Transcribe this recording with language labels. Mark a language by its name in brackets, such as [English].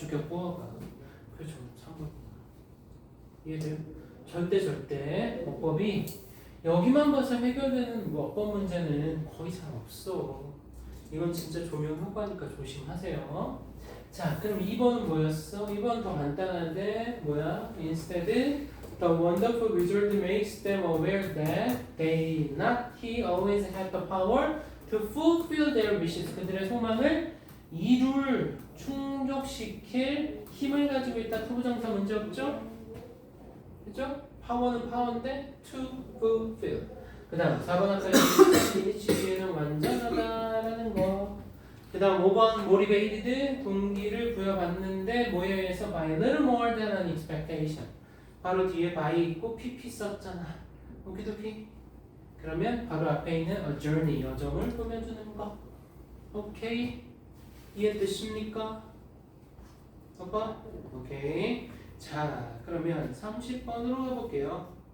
[Korean] 주격보어가. 그렇죠. 참고. 이해돼요? 절대 어법이 여기만 봐서 해결되는 어법 문제는 거의 잘 없어. 이건 진짜 조명 효과니까 조심하세요. 자, 그럼 2번은 뭐였어? 2번 더 간단한데 뭐야? [English] Instead, the wonderful result makes them aware that they not he always had the power to fulfill their wishes. [Korean] 그들의 소망을 충족시킬 힘을 가지고 있다. 투부정사 문제 없죠? 그죠? 파워는 파워인데 to fulfill. 그 다음 4번 아까 이니치에는 완전하다라는 거. 그 다음 5번 motivated, 동기를 부여받는데 뭐에 의해서 [English] by a little more than an expectation. [Korean] 바로 뒤에 by 있고 pp 썼잖아. 오키도키. 그러면 바로 앞에 있는 a journey, 여정을 꾸며주는 거. 오케이. 이해되십니까? 오빠? 오케이. 자, 그러면 30번으로 가볼게요.